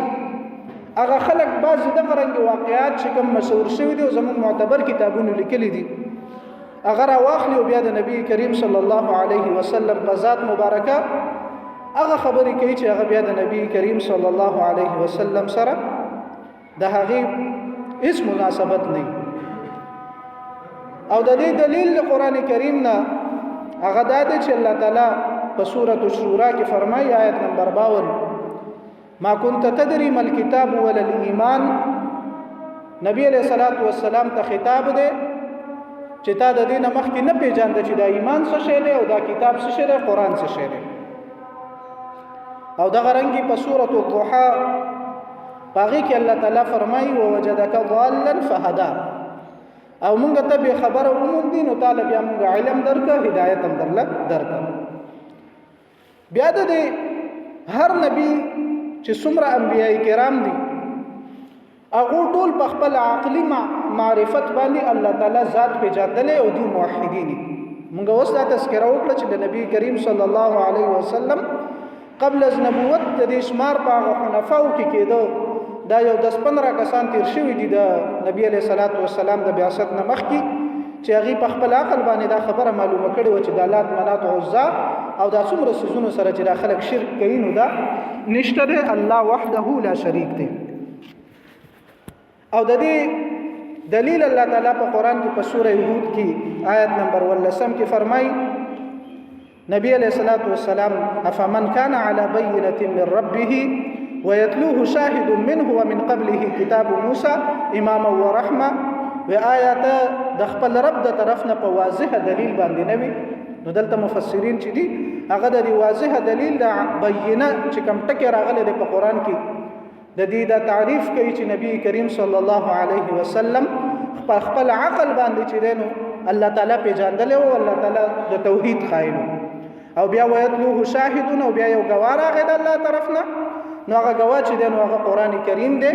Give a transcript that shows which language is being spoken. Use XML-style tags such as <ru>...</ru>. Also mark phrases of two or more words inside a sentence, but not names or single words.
<ps>هغه خلق بعض دغه رنګ واقعات چې کوم مشهور شوی دي او زموږ معتبر کتابونو لیکلي دي هغه راواخلي او بیا د نبی کریم</ps> <ar>صلی الله علیه وسلم</ar> <ps>په ذات مبارکه هغه خبرې کوي چې هغه بیا د نبی کریم</ps> <ar>صلی الله علیه وسلم</ar> <ps>سره د هغه هیڅ مناسبت نه. او د دې دلیل قرآن کریم نه هغه دا دی چې الله تعالی په سورۃ الشورى کې فرمایي آیت نمبر 52</ps> <ar>ما كنت تدري ما الكتاب ولا الايمان.</ar> <ps>نبی</ps> <ar>علیہ الصلوۃ والسلام</ar> <ps>ته خطاب دی چې تا د دین مخکې نه پیژاند چې دا ایمان څه شی دی او دا کتاب څه شی دی قرآن څه شی دی. او دغه رنګي په سورۃ الضحى باغی کې الله تعالی فرمایي</ps> <ar>ووجدك ضالا فهدى.</ar> <ps>او مونږ ته به خبره ومون دي نو تعالی بیا مونږ علم درکا هدایت هم درکا. بیا د هر نبی چې څومره انبیای کرام دي هغه ټول په خپل عقلي معرفت باندې الله تعالی ذات پیژندل او دي موحدین. مونږ اوس دا تذکرہ وکړه چې د نبی کریم</ps> <ar>صلی الله علیه وسلم</ar> <ps>قبل از نبوت د دې شمار په حنفاو کې کېدو دا یو 10-15 کسان تیر شوي دي د نبی</ps> <ar>علیہ الصلوۃ والسلام</ar> <ps>د بعثت نه مخکې چې هغه په خپل عقل باندې دا خبره معلومه کړې و چې د لات منات عزا او دا څومره سيزونو سره چې خلک شرک کوي نو دا نشته دی</ps> <ar>الله وحده لا شریک</ar> <ps>دی. او د دې دلیل الله تعالی په قران کې په سوره هود کې آیت نمبر 10 کې فرمایي نبی</ps> <ar>علیہ الصلوۃ والسلام افمن كان على بينة من ربه ويتلوه شاهد منه ومن قبله كتاب موسى اماما ورحمه</ar> <ps>و آیات د خپل رب د طرفنا په واضح دلیل باندې نوي. نو دلته مفسرین چې دي هغه د واضح دلیل د بینه چې کوم ټکی راغلی د قرآن کې د دې د تعریف کوي چې نبی کریم</ps> <ar>صلی الله علیه وسلم</ar> <ps>خپل عقل باندې چې دینو الله تعالی پیژندل او الله تعالی د توحید قائل او بیا ویتلوه شاهدون او بیا یو گواه راغی د الله طرفنا نو هغه گواه چې دینو هغه قرآن کریم دی.</ps>